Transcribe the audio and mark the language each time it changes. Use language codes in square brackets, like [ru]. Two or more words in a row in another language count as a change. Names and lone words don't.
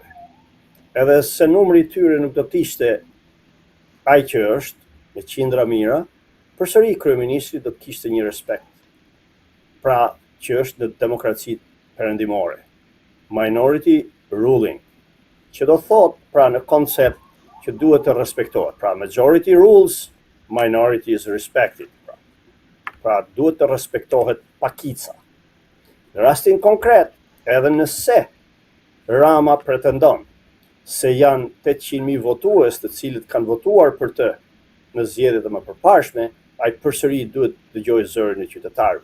[sq] Edhe se numri i tyre nuk do të ishte ai që është me qindra mijëra, përsëri kryeministri do të kishte një respekt. Pra që është në demokracitë perëndimore. [en] Minority ruling, [sq] që do thot pra në koncept që duhet të respektohet. [en] Pra majority rules, minority is respected. [sq] Pra duhet të respektohet pakica. Në rastin konkret, edhe nëse Rama pretendon se janë 800.000 votues të cilët kanë votuar për të në zgjedhjet e mëparshme, ai përsëri duhet të dëgjojë zërin e qytetarëve.